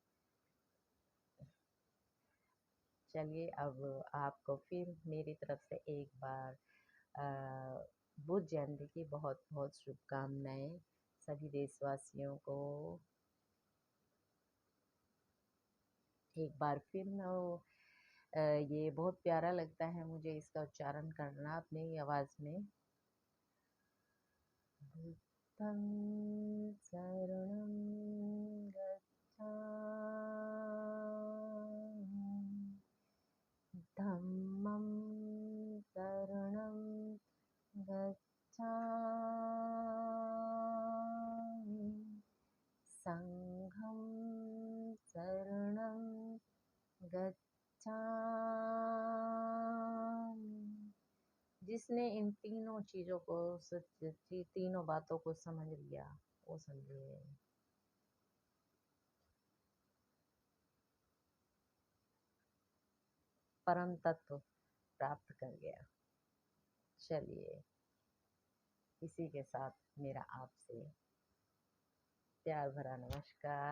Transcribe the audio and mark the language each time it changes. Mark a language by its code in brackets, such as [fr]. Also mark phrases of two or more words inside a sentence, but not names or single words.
[hi] चलिए, अब आपको फिर मेरी तरफ से एक बार बुद्ध जयंती की बहुत बहुत शुभकामनाएं सभी देशवासियों को। एक बार फिर मैं ये बहुत प्यारा लगता है मुझे इसका उच्चारण करना अपनी आवाज़ में। [pi] बुद्धं शरणं गच्छामि, धम्मं शरणं गच्छामि, संघं शरणं गच्छामि। [hi] जिसने इन तीनों चीजों को तीनों बातों को समझ लिया, वो समझे। परम तत्व प्राप्त कर गया। चलिए, इसी के साथ मेरा आपसे प्यार भरा नमस्कार।